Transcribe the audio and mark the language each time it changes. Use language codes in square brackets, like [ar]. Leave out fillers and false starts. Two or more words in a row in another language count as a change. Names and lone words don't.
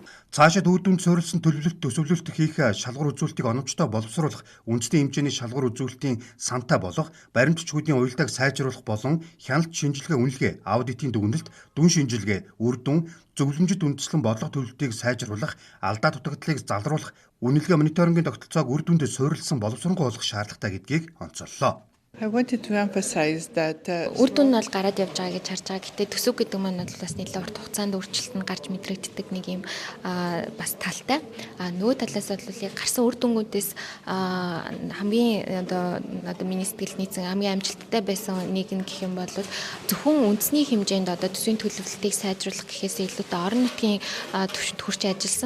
[mn] Цаашид үр дүнд суурилсан төлөвлөлт төсөвлөлт хийх шалгуур үзүүлэлтийг оновчтой боловсруулах, үндэсний хэмжээний шалгуур үзүүлэлтийн сантай болох, баримт бичгүүдийн уялдааг сайжруулах болон хяналт шинжилгээ үнэлгээ, аудитын дүгнэлт, дүн шинжилгээ, үр дүн, зөвлөмжөд үндэслэн бодлого төлөвлөлтийг сайжруулах, алдаа дутагдлыг залруулах, үнэлгээ мониторингийн тогтолцоог үр дүндээ суурилсан боловсронгуй болгох шаардлагатай гэдгийг онцоллоо. [en] I wanted to emphasize that [mn] үр дүн нь бол гараад явж байгаа гэж харж байгаа. Гэтэ төсөв гэдэг маань бол бас нэлээд урт хугацаанд өөрчлөлт нь гарч мэдрэгддэг нэг юм бас талтай. Нөгөө талаас бол яг гарсан үр дүнгуудээс хамгийн одоо миний сэтгэл нийцэн хамгийн амжилттай байсан нэг нь гэх юм бол зөвхөн үндэсний хэмжээнд одоо төсвийн төлөвлөлтийг сайжруулах гэхээс илүүтэй орон нутгийн түвшинд хүрч ажилласан.